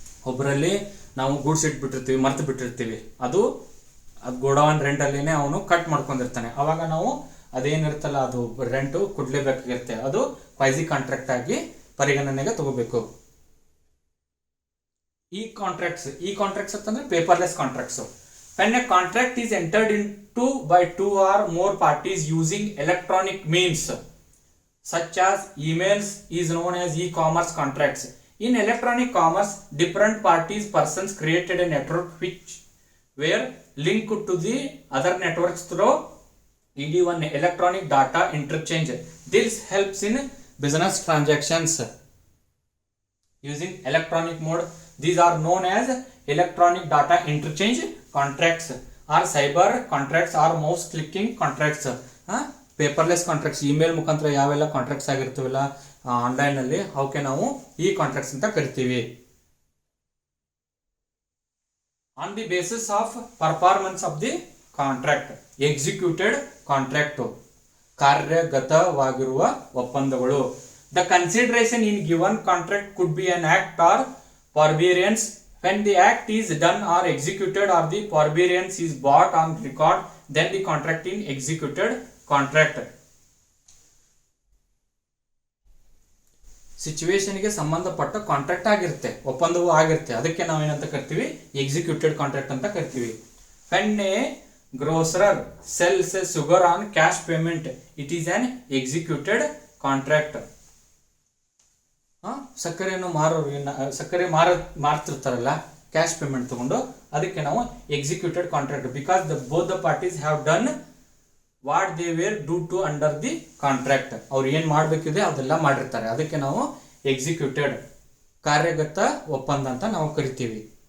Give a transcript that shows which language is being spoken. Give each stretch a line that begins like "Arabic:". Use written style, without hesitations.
Kannada: ಒಬ್ಬರಲ್ಲಿ ನಾವು ಗೂಡ್ಸ್ ಇಟ್ಬಿಟ್ಟಿರ್ತೀವಿ, ಮರ್ತು ಬಿಟ್ಟಿರ್ತೀವಿ, ಅದು ಗೋಡೌನ್ ರೆಂಟ್ ಅಲ್ಲಿನೇ ಅವನು ಕಟ್ ಮಾಡ್ಕೊಂಡಿರ್ತಾನೆ, ಅವಾಗ ನಾವು ಅದೇನಿರುತ್ತಲ್ಲ ಅದು ರೆಂಟು ಕೊಡ್ಲೇಬೇಕಾಗಿರುತ್ತೆ, ಅದು ಕ್ವೈಸಿ ಕಾಂಟ್ರಾಕ್ಟ್ ಆಗಿ ಪರಿಗಣನೆಗೆ ತಗೋಬೇಕು. ಈ ಕಾಂಟ್ರಾಕ್ಟ್ಸ್ ಅಂತಂದ್ರೆ paperless contracts.
English: when a contract is entered into by two or more parties using electronic means such as emails is known as e-commerce contracts. In electronic commerce, different parties persons created a network which were linked to the other networks through ED1 electronic data interchange. This helps in business transactions using electronic mode. These are known as electronic data interchange contracts or cyber contracts or mouse clicking contracts.
Kannada: Paperless contracts, email ಮುಖಾಂತರ ಯಾವೆಲ್ಲ contracts ಆಗಿರ್ತೀವಲ್ಲ online ಅಲ್ಲಿ, ಅವಕ್ಕೆ ನಾವು ಈ contracts ಅಂತ ಕರಿತೀವಿ.
English: On the basis of performance of the contract. Executed contract,
Kannada: ಕಾರ್ಯಗತವಾಗಿರುವ ಒಪ್ಪಂದಗಳು.
English: The consideration in given contract could be an act or forbearance. when the act is done or executed or the forbearance is brought on record, then the contract in executed contract.
Kannada: ಸಿಚುವೇಶನ್ಗೆ ಸಂಬಂಧಪಟ್ಟ contract ಆಗಿರುತ್ತೆ, ಒಪ್ಪಂದವೂ ಆಗಿರುತ್ತೆ, ಅದಕ್ಕೆ ನಾವು ಏನಂತ ಕರಿತೀವಿ? Executed contract ಅಂತ ಕರಿತೀವಿ.
English: when a grocer sells sugar on cash payment, it is an executed contract.
Kannada: ಸಕ್ಕರೆಯನ್ನು ಮಾರೋರು ಸಕ್ಕರೆ ಮಾರ್ತಿರ್ತಾರಲ್ಲ ಕ್ಯಾಶ್ ಪೇಮೆಂಟ್ ತಗೊಂಡು, ಅದಕ್ಕೆ ನಾವು executed contract,
English: Because both the parties have done what they were due to under the contract.
Kannada: ಅವ್ರು ಏನ್ ಮಾಡ್ಬೇಕಿದೆ ಅದೆಲ್ಲ ಮಾಡಿರ್ತಾರೆ, ಅದಕ್ಕೆ ನಾವು ಎಕ್ಸಿಕ್ಯೂಟೆಡ್ ಕಾರ್ಯಗತ ಒಪ್ಪಂದ ಅಂತ ನಾವು ಕರಿತೀವಿ.